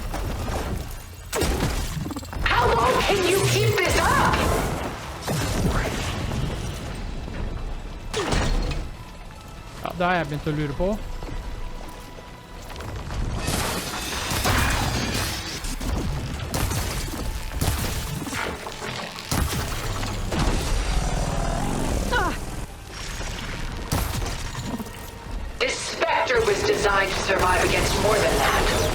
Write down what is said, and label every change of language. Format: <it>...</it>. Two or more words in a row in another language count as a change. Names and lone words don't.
<en>How long can you keep this up?</en> <no>Ja, det har jeg begynt å lure på.</no> <en>This Spectre was designed to survive against more than that.</en>